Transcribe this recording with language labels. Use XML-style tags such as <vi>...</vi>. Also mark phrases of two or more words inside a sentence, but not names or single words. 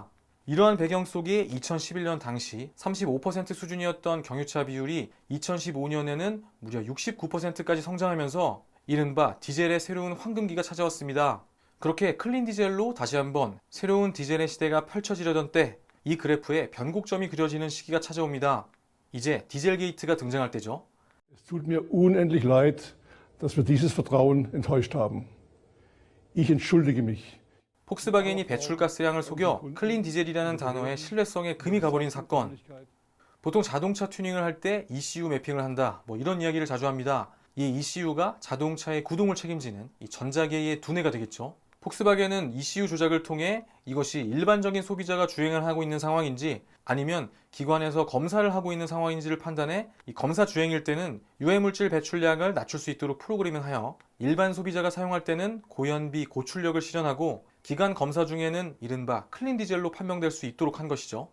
<ko>이러한 배경 속에 2011년 당시 35% 수준이었던 경유차 비율이 2015년에는 무려 69%까지 성장하면서 이른바 디젤의 새로운 황금기가 찾아왔습니다. 그렇게 클린 디젤로 다시 한번 새로운 디젤의 시대가 펼쳐지려던 때 이 그래프에 변곡점이 그려지는 시기가 찾아옵니다. 이제 디젤 게이트가 등장할 때죠.</ko> <de>Es tut mir unendlich leid, dass wir dieses Vertrauen enttäuscht haben. Ich entschuldige mich.</de> <ko>폭스바겐이 배출가스량을 속여 클린 디젤이라는 단어의 신뢰성에 금이 가버린 사건. 보통 자동차 튜닝을 할 때 ECU 매핑을 한다, 이런 이야기를 자주 합니다. 이 ECU가 자동차의 구동을 책임지는 이 전자계의 두뇌가 되겠죠. 폭스바겐은 ECU 조작을 통해 이것이 일반적인 소비자가 주행을 하고 있는 상황인지 아니면 기관에서 검사를 하고 있는 상황인지를 판단해 이 검사 주행일 때는 유해물질 배출량을 낮출 수 있도록 프로그래밍하여 일반 소비자가 사용할 때는 고연비, 고출력을 실현하고 기관 검사 중에는 이른바 클린 디젤로 판명될 수 있도록 한 것이죠.</ko>